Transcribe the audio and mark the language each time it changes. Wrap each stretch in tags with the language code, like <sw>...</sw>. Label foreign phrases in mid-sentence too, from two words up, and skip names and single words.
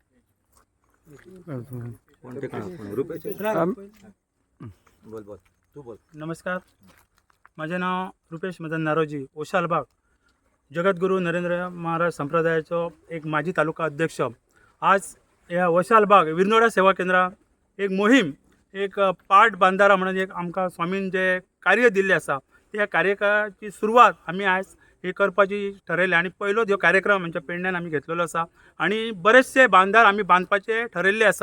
<kok>बोल बोल तू बोल। नमस्कार, माझे नाव रुपेश मदन नारोजी, ओशालबाग जगद्गुरू नरेंद्र महाराज संप्रदायाचो एक माजी तालुका अध्यक्ष। आज या ओशालबाग विरनोडा सेवा केंद्रात एक मोहीम एक पाट बांधारा म्हणून एक आमकां स्वामीन जे कार्य दिल्लें आसा त्या कार्यक्रमाची सुरवात आम्ही आज हे करपाची ठरयलें आणि पयलो जो कार्यक्रम आमच्या पेडण्यान आमी घेतलेलो आसा आणि बरेचसे बांधार आमी बांधपाचे ठरयल्ले आसा।</kok>